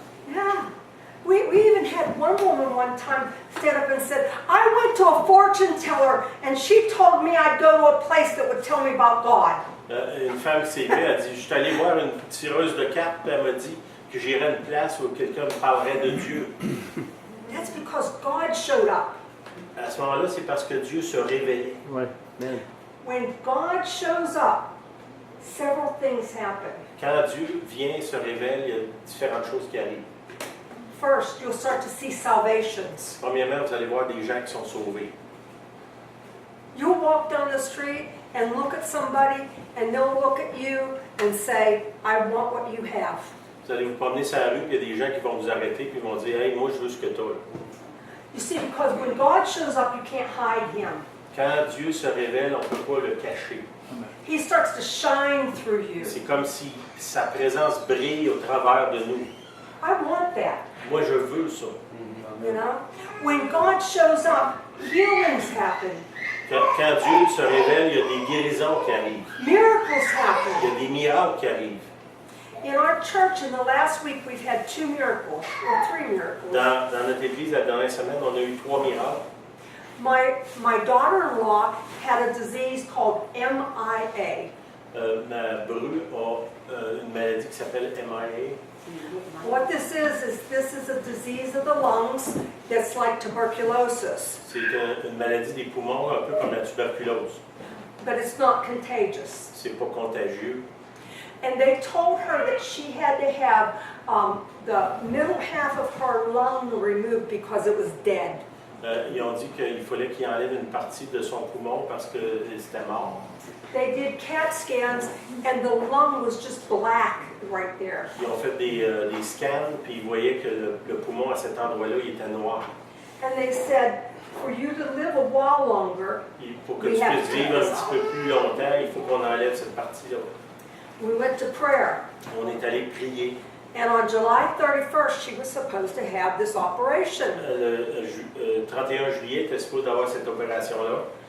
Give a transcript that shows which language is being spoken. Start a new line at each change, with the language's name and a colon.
English: Yeah. We even had one woman one time stand up and said, I went to a fortune teller and she told me I'd go to a place that would tell me about God.
French: Une femme qui s'est levée, elle dit, je suis allée voir une tireuse de cartes, puis elle m'a dit que j'irais à une place où quelqu'un me parlerait de Dieu.
English: That's because God showed up.
French: À ce moment-là, c'est parce que Dieu se révélait. Ouais. Amen.
English: When God shows up, several things happen.
French: Quand Dieu vient et se révèle, il y a différentes choses qui arrivent.
English: First, you'll start to see salvations.
French: Premièrement, vous allez voir des gens qui sont sauvés.
English: You'll walk down the street and look at somebody and they'll look at you and say, I want what you have.
French: Vous allez vous promener sur la rue, puis il y a des gens qui vont vous arrêter, puis ils vont dire, hey, moi, je veux ce que tu as.
English: You see, because when God shows up, you can't hide him.
French: Quand Dieu se révèle, on ne peut pas le cacher.
English: He starts to shine through you.
French: C'est comme si sa présence brille au travers de nous.
English: I want that,
French: Moi, je veux ça.
English: you know? When God shows up, healings happen.
French: Quand Dieu se révèle, il y a des guérisons qui arrivent.
English: Miracles
French: Il y
English: happen.
French: a des miracles qui arrivent.
English: In our church, in the last week, we've had 2 miracles, or 3 miracles.
French: Dans notre église, la dernière semaine, on a eu 3 miracles.
English: My daughter-in-law had a disease called MIA.
French: Ma bru a une maladie qui s'appelle MIA.
English: What this is a disease of the lungs that's like tuberculosis,
French: C'est une maladie des poumons, un peu comme la tuberculose.
English: but it's not contagious.
French: C'est pas contagieux.
English: And they told her that she had to have the middle half of her lung removed because it was dead.
French: Ils ont dit qu'il fallait qu'il enlève une partie de son poumon parce que c'était mort.
English: They did CAT scans and the lung was just black right there.
French: Ils ont fait des scans, puis ils voyaient que le poumon à cet endroit-là, il était noir.
English: And they said, for you to live a while longer,
French: Et pour que tu puisses vivre un petit peu plus longtemps, il faut qu'on enlève cette partie-là.
English: we went to prayer.
French: On est allé prier.
English: And on July 31st, she was supposed to have this operation.
French: Le 31 juillet, elle était supposée avoir cette opération-là,